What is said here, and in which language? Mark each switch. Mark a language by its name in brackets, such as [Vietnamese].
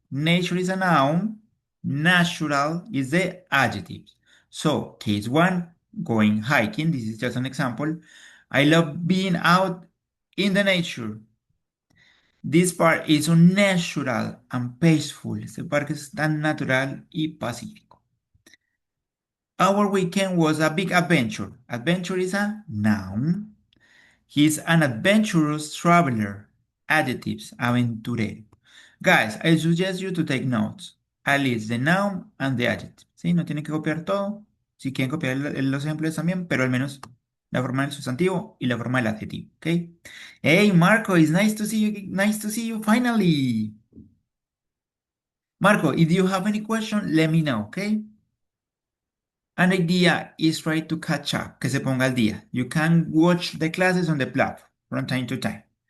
[English] Nature is a noun. Natural is the adjective. So, case one, going hiking. This is just an example. I love being out in the nature. This part is unnatural and peaceful. [Spanish] Este parque es tan natural y pacífico. [English] Our weekend was a big adventure. Adventure is a noun. He's an adventurous traveler. Adjectives, aventurero. Guys, I suggest you to take notes. At least the noun and the adjective. ¿Sí? [Spanish] No tienen que copiar todo. Si quieren copiar los ejemplos también, pero al menos la forma del sustantivo y la forma del adjetivo. ¿Ok? [English] Hey, Marco, it's nice to see you. Nice to see you finally. Marco, if you have any question, let me know, okay? An idea is try to catch up, [Spanish] que se ponga al día. [English] You can watch the classes on the platform from time to time.